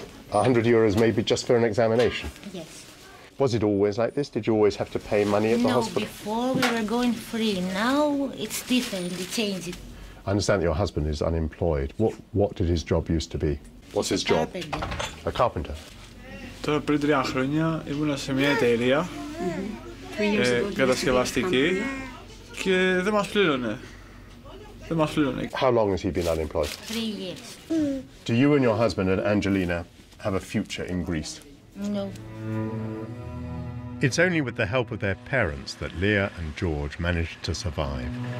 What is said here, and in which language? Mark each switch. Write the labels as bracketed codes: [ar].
[en] 100 euros maybe just for an examination? Yes. Was it always like this? Did you always have to pay money at the hospital? No, before we were going free. Now it's different, they changed it. I understand that your husband is unemployed. What did his job used to be? What's his job? Carpenter. A carpenter. [el] Τώρα πριν 3 χρόνια ήμουνα σε μια εταιρεία κατασκευαστική και δεν μας πλήρωνε. [en] How long has he been unemployed? 3 years. Do you and your husband and Angelina have a future in Greece? No. It's only with the help of their parents that Leah and George managed to survive.